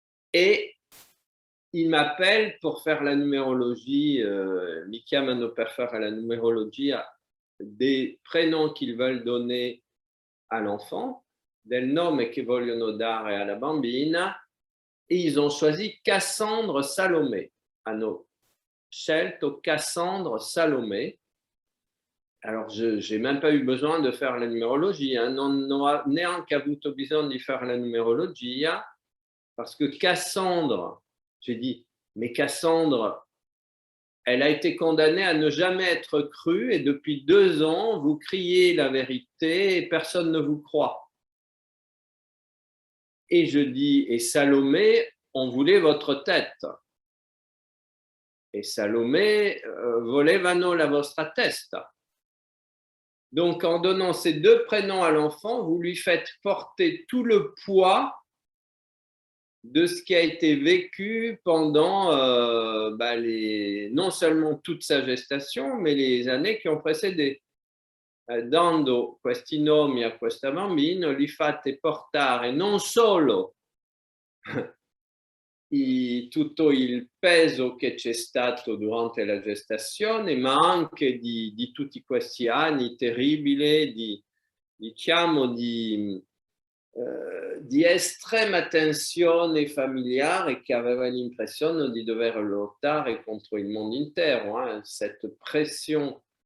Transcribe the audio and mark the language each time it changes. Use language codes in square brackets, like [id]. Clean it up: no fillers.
[fr] et il m'appelle pour faire la numérologie, [it] mi chiamano per fare la numerologia [fr] des prénoms qu'ils veulent donner à l'enfant, [it] del nome che vogliono dare alla bambina, [fr] et ils ont choisi Cassandre Salomé. [it] Hanno scelto Cassandre Salomé. [fr] Alors, je n'ai même pas eu besoin de faire la numérologie, [it] non ho neanche avuto bisogno di fare la numerologia, [fr] parce que Cassandre, j'ai dit, mais Cassandre, elle a été condamnée à ne jamais être crue, et depuis 2 ans, vous criez la vérité et personne ne vous croit. Et je dis, et Salomé, on voulait votre tête. [it] Et Salomé, volevano la vostra testa. [fr] Donc, en donnant ces 2 prénoms à l'enfant, vous lui faites porter tout le poids de ce qui a été vécu pendant non seulement toute sa gestation, mais les années qui ont précédé. [it] Dando questi nomi a questa bambina, li fate portare non solo tutto il peso che c'è stato durante la gestazione, ma anche di tutti questi anni terribili, diciamo, di estrema tensione familiare, che aveva l'impressione di dover lottare contro il mondo intero, [fr] cette pression